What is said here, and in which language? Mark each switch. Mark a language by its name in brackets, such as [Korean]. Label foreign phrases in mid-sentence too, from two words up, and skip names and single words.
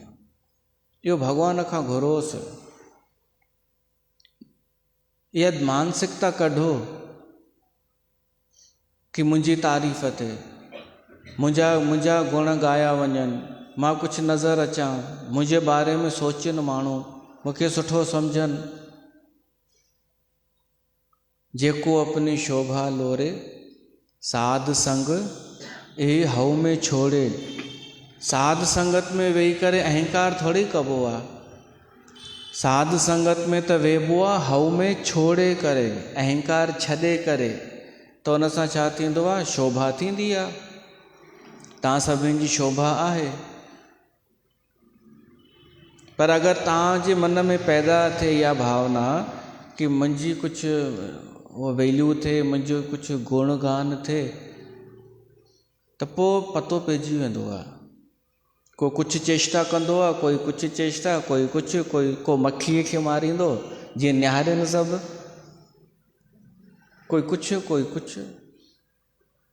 [Sindhi] इहो भॻवान खां घुरोसि, इहा मानसिकता कढो कि मुंहिंजी तारीफ़ थिए, मुंहिंजा गुण ॻाया वञनि, मां कुझु नज़र अचां, मुंहिंजे बारे में सोचनि माण्हू, मूंखे सुठो सम्झनि। [Punjabi] ਜੇਕੋ ਅਪਨੀ ਸੋਭਾ ਲੋਰੇ, ਸਾਧ ਸੰਗ ਏ ਹਊ ਮੇਂ ਛੋੜੇ। [Sindhi] साध संगत में वेही करे अहंकार थोड़ी कबो आहे। साध संगत में त वेबो आहे हऊ में छोड़े करे, अहंकार छॾे करे, त उन सां छा थींदो आहे? शोभा थींदी आहे। तव्हां सभिनि जी शोभा आहे, पर अगरि तव्हांजे मन में पैदा थिए इहा भावना कि मुंहिंजी कुझु वो वैल्यू थिए, मुंहिंजो कुझु गुण गान थिए, त पोइ पतो पइजी वेंदो आहे। को कुझु चेष्टा कंदो आहे, कोई कुझु चेष्टा, कोई कुझु, को मक्खीअ खे मारींदो जीअं निहारनि सभु, कोई कुझु कोई कुझु।